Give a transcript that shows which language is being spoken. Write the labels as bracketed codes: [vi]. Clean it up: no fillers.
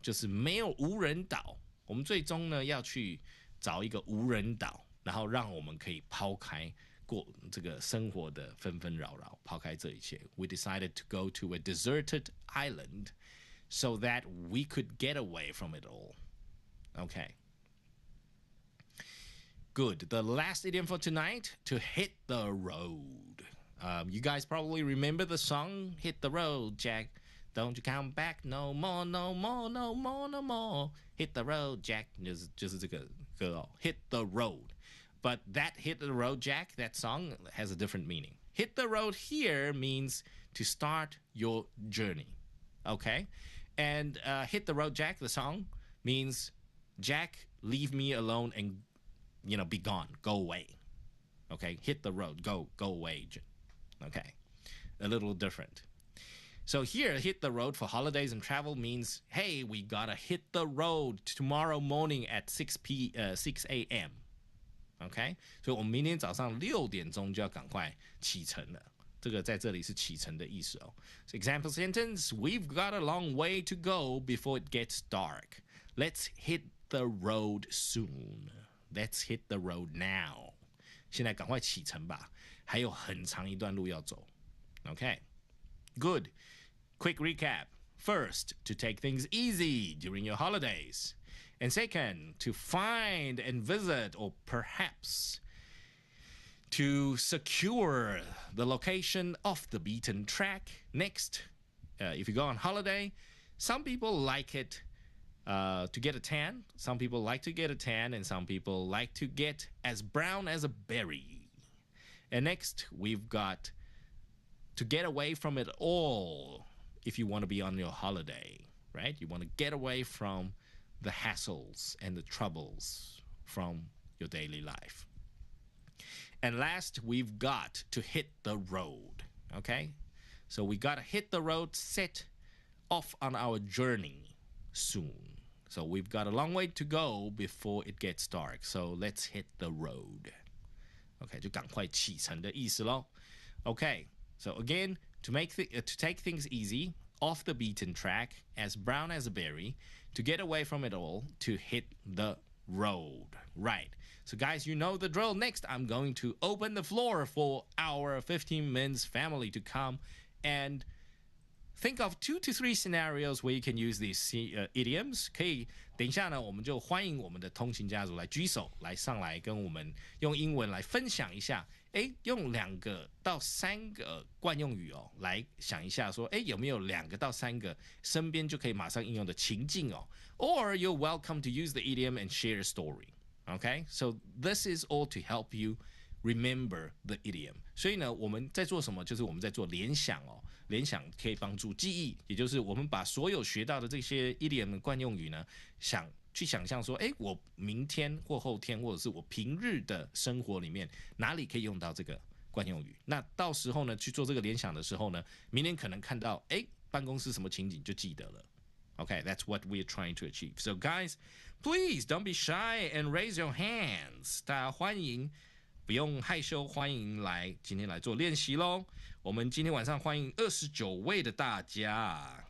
[zh] 就是没有无人岛，我们最终呢要去找一个无人岛，然后让我们可以抛开过这个生活的纷纷扰扰，抛开这一切。 [en] We decided to go to a deserted island so that we could get away from it all. Okay. Good. The last idiom for tonight, to hit the road. You guys probably remember the song, Hit the Road, Jack. Don't you come back no more, no more, no more, no more. Hit the road, Jack. [zh] 就是这个歌哦 [en] Hit the road. But that Hit the Road, Jack, that song has a different meaning. Hit the road here means to start your journey. Okay? And Hit the Road, Jack, the song, means Jack, leave me alone and, be gone. Go away. Okay? Hit the road. Go away. Okay? A little different. So here, hit the road for holidays and travel means, hey, we gotta hit the road tomorrow morning at 6 a.m. [zh] OK， 所以我们明天早上6点钟就要赶快启程了。这个在这里是启程的意思哦。 [en] So example sentence: We've got a long way to go before it gets dark. Let's hit the road soon. Let's hit the road now. [zh] 现在赶快启程吧，还有很长一段路要走。 [en] OK, good. Quick recap. First, to take things easy during your holidays. And second, to find and visit, or perhaps to secure the location off the beaten track. Next, if you go on holiday, some people like it to get a tan. Some people like to get a tan, and some people like to get as brown as a berry. And next, we've got to get away from it all if you want to be on your holiday, right? You want to get away from the hassles and the troubles from your daily life. And last, we've got to hit the road, okay? So we got to hit the road, set off on our journey soon. So we've got a long way to go before it gets dark. So let's hit the road. [zh] Okay, 就赶快启程的意思咯。 [en] Okay, so again, to take things easy, off the beaten track, as brown as a berry, to get away from it all, to hit the road. Right. So guys, you know the drill. Next, I'm going to open the floor for our 15 minutes family to come and think of 2 to 3 scenarios where you can use these idioms. [zh] 可以等一下呢，我们就欢迎我们的通勤家族来举手，来上来跟我们用英文来分享一下。用2个到3个惯用语哦，来想一下说，有没有2个到3个身边就可以马上应用的情境哦。 [en] Or you're welcome to use the idiom and share a story. Okay, so this is all to help you remember the idiom. [zh] 所以呢，我们在做什么？就是我们在做联想哦。联想可以帮助记忆，也就是我们把所有学到的这些 idiom 的惯用语呢，去想象说，我明天或后天，或者是我平日的生活里面哪里可以用到这个惯用语？那到时候呢，去做这个联想的时候呢，明天可能看到，办公室什么情景就记得了。 [en] Okay, that's what we're trying to achieve. So guys, please don't be shy and raise your hands. [zh] 大家欢迎，不用害羞，欢迎今天来做练习咯。我们今天晚上欢迎29位的大家。